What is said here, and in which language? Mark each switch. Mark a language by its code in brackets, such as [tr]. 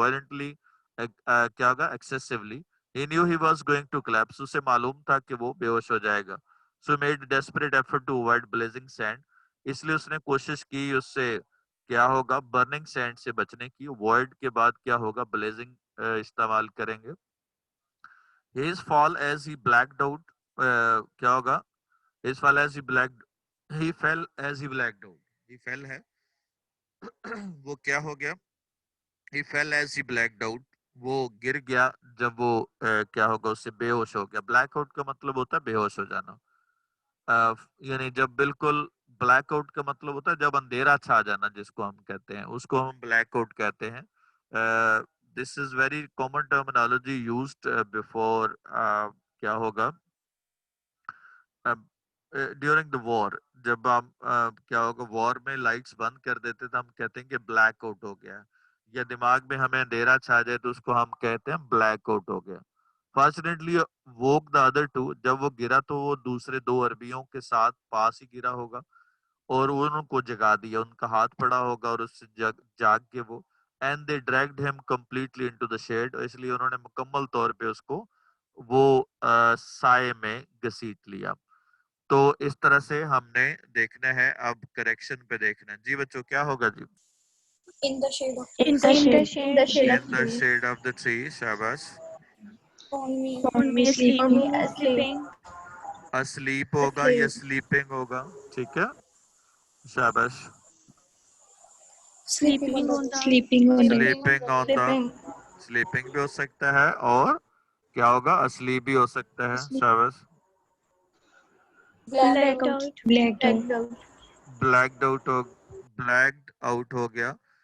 [hi] Violently क्या होगा, excessively. [en] he knew he was going to collapse, [hi] उसे मालूम था कि वो बेहोश हो जाएगा. [en] so made desperate effort to avoid blazing sand, [hi] इसलिए उसने कोशिश की उससे क्या होगा, बर्निंग सैंड से बचने की. वॉइड के बाद क्या होगा, ब्लेजिंग इस्तेमाल करेंगे. [en] His fall as he blacked out, क्या होगा, his fall as he blacked, he fell as he blacked out, he fell है वो क्या हो गया, he fell as he blacked out, [hi] वो गिर गया जब वो क्या होगा, उससे बेहोश हो गया. ब्लैक आउट का मतलब होता है बेहोश हो जाना. यानी जब बिल्कुल, ब्लैक आउट का मतलब होता है जब अंधेरा छा जाना जिसको हम कहते हैं, उसको हम ब्लैक आउट कहते हैं. [en] This is very common terminology used before क्या होगा, during the war. [hi] जब हम क्या होगा, वॉर में लाइट्स बंद कर देते तो हम कहते हैं कि ब्लैक आउट हो गया, या दिमाग में हमें अंधेरा छा जाए तो उसको हम कहते हैं ब्लैक आउट हो गया. [en] fortunately woke the other two, [hi] जब वो गिरा तो वो दूसरे दो अरबियों के साथ पास ही गिरा होगा और उनको जगा दिया, उनका हाथ पड़ा होगा और उससे जाग के वो. [en] and they dragged him completely into the shed, [hi] इसलिए उन्होंने मुकम्मल तौर पे उसको वो साए में घसीट लिया. तो इस तरह से हमने देखना है. अब करेक्शन पे देखना है जी बच्चों, क्या होगा जी. [en] In the shade of In trees. the In the shade. shade. In the shade of the tree, शाबाश. Found me. Found me Found me sleeping. sleeping. [hi] asleep होगा या sleeping होगा, ठीक है, शाबाश. [en] Sleeping on the Sleeping on the [hi] sleeping on the, sleeping भी हो सकता है और क्या होगा, asleep भी हो सकता है, शाबाश. [en] Blacked out. blacked out. blacked out हो, blacked out हो गया.